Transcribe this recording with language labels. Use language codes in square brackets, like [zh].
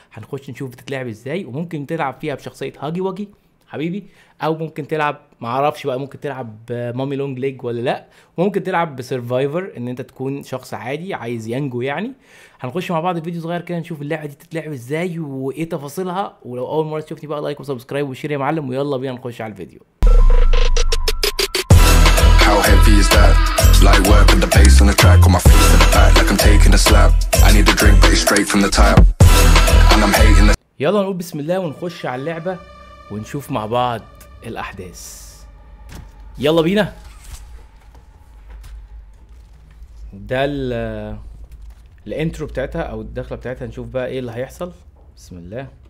[ar] هنخش نشوف بتتلعب ازاي، وممكن تلعب فيها بشخصيه هاجي واجي حبيبي، او ممكن تلعب معرفش بقى، ممكن تلعب مامي لونج ليج ولا لا، وممكن تلعب بسرفايفر ان انت تكون شخص عادي عايز ينجو يعني. هنخش مع بعض فيديو صغير كده نشوف اللعبه دي تتلعب ازاي وايه تفاصيلها. ولو اول مره تشوفني بقى لايك وسبسكرايب وشير يا معلم، ويلا بينا نخش على الفيديو. [en] How heavy is that? Light work with the bass on the track, on my face to the back like I'm taking a slap. I need a drink but it's straight from the tap. And I'm hating the. [ar] يلا نقول بسم الله ونخش على اللعبه ونشوف مع بعض الاحداث. يلا بينا. ده الانترو بتاعتها او الدخله بتاعتها، نشوف بقى ايه اللي هيحصل. بسم الله.